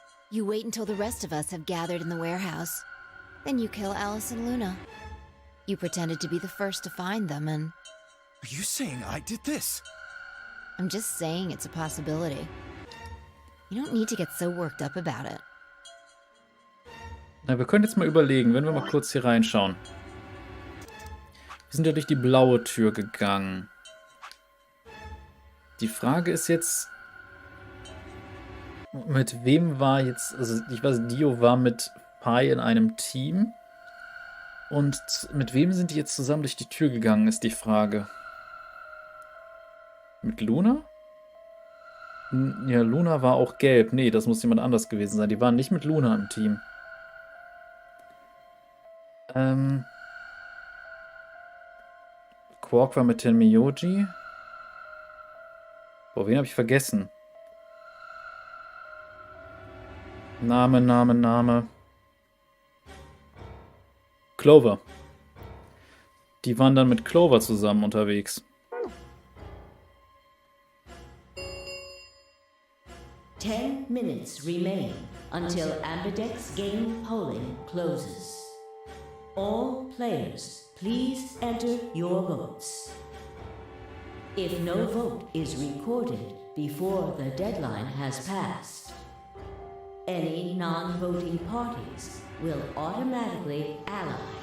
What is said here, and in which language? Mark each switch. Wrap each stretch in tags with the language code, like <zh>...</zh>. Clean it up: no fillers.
<en>You wait until the rest of us have gathered in the warehouse. Then you kill Alice and Luna. You pretended to be the first to find them, and... Are you saying I did this? I'm just saying it's a possibility. You don't need to get so worked up about it.</en> <de>Na, wir können jetzt mal überlegen, wenn wir mal kurz hier reinschauen. Wir sind ja durch die blaue Tür gegangen. Die Frage ist jetzt, mit wem war jetzt, also ich weiß, Dio war mit Pi in einem Team. Und mit wem sind die jetzt zusammen durch die Tür gegangen, ist die Frage. Mit Luna? Ja, Luna war auch gelb. Nee, das muss jemand anders gewesen sein. Die waren nicht mit Luna im Team. Quark war mit Tenmyoji. Boah, wen habe ich vergessen? Name. Clover. Die waren dann mit Clover zusammen unterwegs.</de> <en>10 minutes remain until Ambidex game polling closes. All players, please enter your votes. If no vote is recorded before the deadline has passed, any non-voting parties will automatically ally.</en>